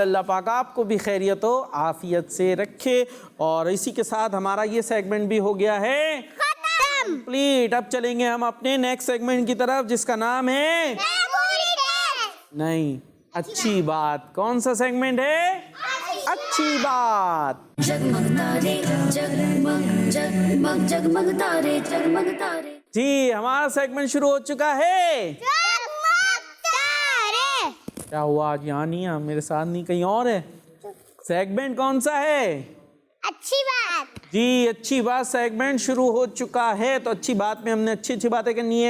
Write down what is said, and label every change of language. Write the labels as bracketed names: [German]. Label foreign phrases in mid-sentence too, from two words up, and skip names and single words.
[Urdu] اللہ پاک آپ کو بھی خیریت و عافیت سے رکھے. اور اسی کے ساتھ ہمارا یہ سیگمنٹ بھی ہو گیا ہے کمپلیٹ. اب چلیں گے ہم اپنے [English] next segment [Urdu] کی طرف, جس کا نام ہے نہیں اچھی بات. کون سا سیگمنٹ ہے؟ اچھی بات. جگمگ تارے جگمگ جگمگ جگمگ تارے جگمگ تارے. جی, ہمارا سیگمنٹ شروع ہو چکا ہے. کیا ہوا آج یہاں نہیں ہے, میرے ساتھ نہیں, کہیں اور ہے؟ سیگمنٹ کون سا ہے؟ اچھی بات. جی, اچھی بات سیگمنٹ شروع ہو چکا ہے. تو اچھی بات میں ہم نے اچھی اچھی باتیں کرنی ہے.